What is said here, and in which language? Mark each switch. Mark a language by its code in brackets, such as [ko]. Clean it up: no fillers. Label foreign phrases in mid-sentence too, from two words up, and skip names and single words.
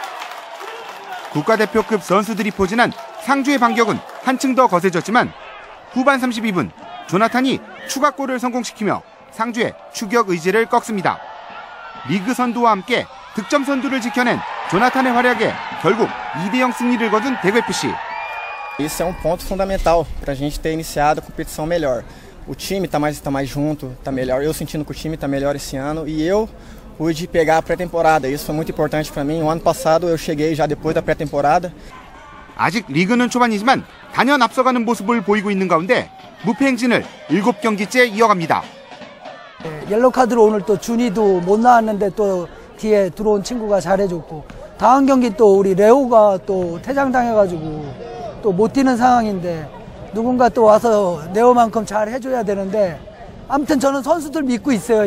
[ko] 국가대표급 선수들이 포진한 상주의 반격은 한층 더 거세졌지만 후반 32분 조나탄이 추가골을 성공시키며 상주의 추격 의지를 꺾습니다. 리그 선두와 함께 득점 선두를 지켜낸 조나탄의 활약에 결국 2대0 승리를 거둔 대구FC. [pt] Esse é ponto fundamental para a gente ter iniciado a competição melhor. O time está mais junto, está melhor. Eu sentindo que o time está melhor esse ano e eu pude pegar a pré-temporada. Isso foi muito importante para mim. O ano passado eu cheguei já depois da pré-temporada. [ko] 아직 리그는 초반이지만 단연 앞서가는 모습을 보이고 있는 가운데 무패 행진을 7경기째 이어갑니다. 옐로우 카드로 오늘 또 준이도 못 나왔는데 또 뒤에 들어온 친구가 잘해줬고 다음 경기 또 우리 레오가 또 퇴장당해가지고 또 못 뛰는 상황인데 누군가 또 와서 레오만큼 잘 해줘야 되는데 아무튼 저는 선수들 믿고 있어요.